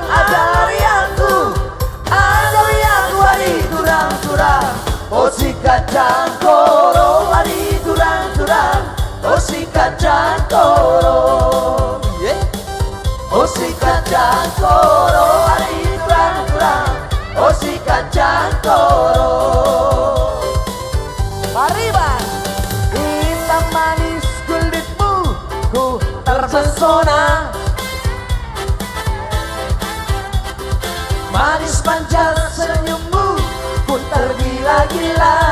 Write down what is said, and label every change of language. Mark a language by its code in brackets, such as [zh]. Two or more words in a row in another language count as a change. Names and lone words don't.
[btx] Ajari aku ari turang. Oh si kacang koro ari turang. Oh si kacang koro. Oh si kacang koro ari turang. Oh si kacang koro. [id] Pariban hitam manis kulitmu ku terpesona. Manis manja senyummu ku tergila-gila.